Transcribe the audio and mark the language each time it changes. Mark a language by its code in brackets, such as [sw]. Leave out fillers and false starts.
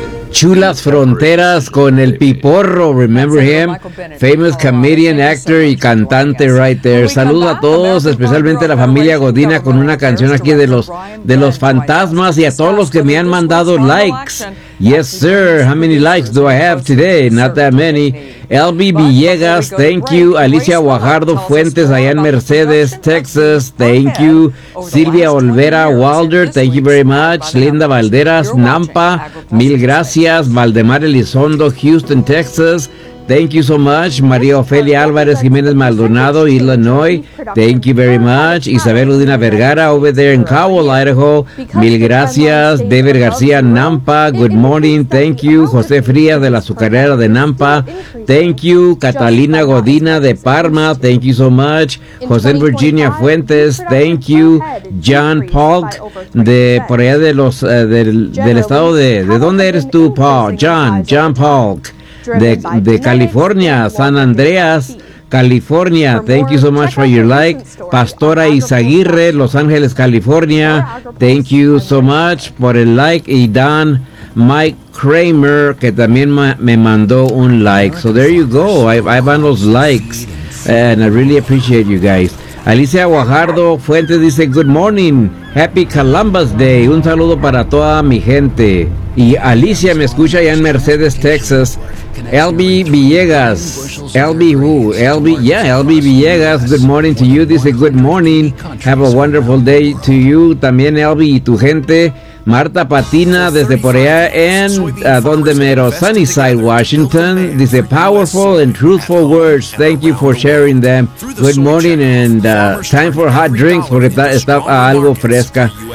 [es] chulas fronteras con el piporro. [en] Remember him? Famous comedian, actor [es] y cantante [en] right there. [es] Saludos a todos, especialmente a la familia Godina con una canción aquí de los fantasmas y a todos los que me han mandado likes. [en] Yes, sir. How many likes do I have today? Not that many. Elby Villegas, thank you. Alicia Guajardo Fuentes, allá en Mercedes, Texas, thank you. Silvia Olvera Wilder, thank you very much. Linda Valderas, Nampa, [es] mil gracias. [en] Valdemar Elizondo, Houston, Texas, thank you so much. María Ofelia Álvarez Jiménez Maldonado, Illinois, thank you very much. Isabel Udina Vergara, over there in Cowell, Idaho, [es] mil gracias. [en] Dever García, Nampa, good morning, thank you. José Frías de la Azucarera de Nampa, thank you. Catalina Godina de Parma, thank you so much. José Virginia Fuentes, thank you. [es] John Polk, de por allá de los, del estado de ¿dónde eres tú, Paul? John Polk. De California, San Andreas, California. [en] Thank you so much for your like. Pastora Izaguirre, Los Ángeles, California. Thank you so much for el like. [es] Y Dan Mike Kramer, que también me mandó un like. [en] So there you go. I want those likes. And I really appreciate you guys. Alicia Guajardo Fuentes dice, good morning. Happy Columbus Day. [es] Un saludo para toda mi gente. Y Alicia me escucha allá en Mercedes, Texas. [en] Elby Villegas, Elby Villegas, good morning to you, dice good morning, have a wonderful day to you, [es] también Elby y tu gente, [en] Marta Patina [es] desde por allá en, donde mero, [en] Sunnyside, Washington, dice powerful and truthful words, thank you for sharing them, good morning and time for hot drinks, [es] porque está algo fresca